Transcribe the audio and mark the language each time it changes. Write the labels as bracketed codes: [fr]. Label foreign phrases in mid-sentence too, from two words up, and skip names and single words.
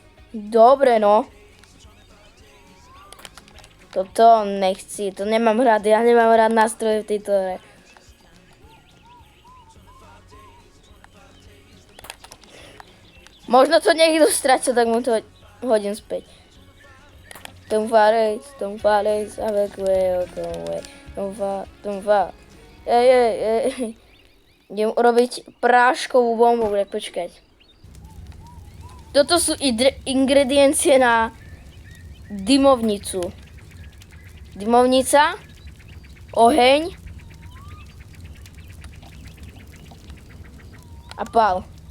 [sk] Dobre, no. Toto nechci, to nemám rád, ja nemám rád nástroje v tejto hre. Možno to niekto stratil, tak mu to hodím späť. Don't fares, avec way, don't fa. Ej. Idem urobiť práškovú bombu, tak počkať. Toto sú ingrediencie na dymovnicu. Dymovnica, oheň a pál.